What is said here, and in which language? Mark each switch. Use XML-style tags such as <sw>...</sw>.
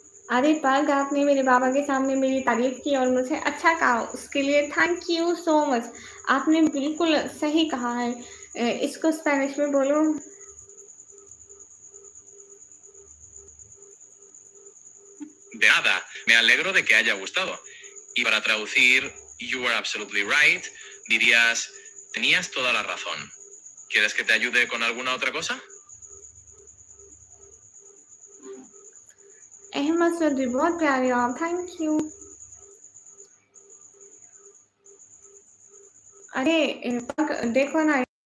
<hi>अरे पग आपने मेरे बाबा के सामने मेरी तारीफ की और मुझे अच्छा कहा उसके लिए थैंक यू सो मच आपने बिल्कुल सही कहा है इसको स्पेनिश में बोलो</hi> <es>De nada, me alegro de que haya gustado. Y para traducir,</es> <en>you are absolutely right,</en> <es>dirías, tenías toda la razón. ¿Quieres que te ayude con alguna otra cosa?</es> <hi>Ahmad Chaudhary बहुत प्यारे हो आप, थैंक यू। अरे देखो ना।</hi>